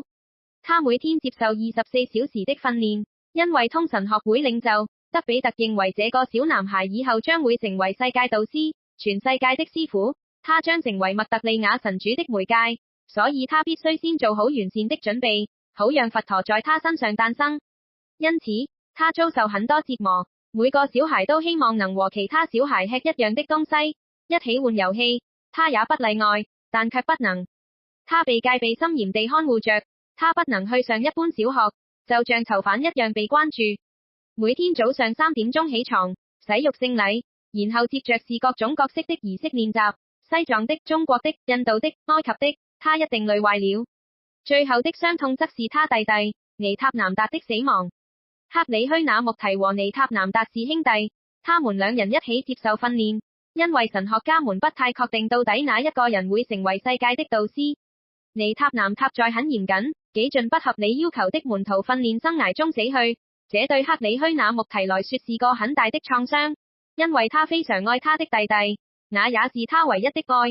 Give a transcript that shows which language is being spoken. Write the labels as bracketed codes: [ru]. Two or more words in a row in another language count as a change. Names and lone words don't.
[zh] 他每天接受24小時的訓練，因為通神學會領袖德比特認為這個小男孩以後將會成為世界導師，全世界的師傅，他將成為麥特利亞神主的媒介，所以他必須先做好完善的準備，好讓佛陀在他身上誕生。因此，他遭受很多折磨。每個小孩都希望能和其他小孩吃一樣的東西，一起玩遊戲，他也不例外，但卻不能。他被戒備森嚴地看護着，他不能去上一般小學，就像囚犯一樣被關注。每天早上3點鐘起床，洗浴聖禮，然後接着是各種各式的儀式練習，西藏的、中國的、印度的、埃及的，他一定累壞了。最後的傷痛則是他弟弟尼塔南達的死亡。克里虛那穆提和尼塔南達是兄弟，他們兩人一起接受訓練，因為神學家們不太確定到底哪一個人會成為世界的導師。尼塔南塔在很嚴謹、幾近不合理要求的門徒訓練生涯中死去，這對克里虛那穆提來說是個很大的創傷，因為他非常愛他的弟弟，那也是他唯一的愛。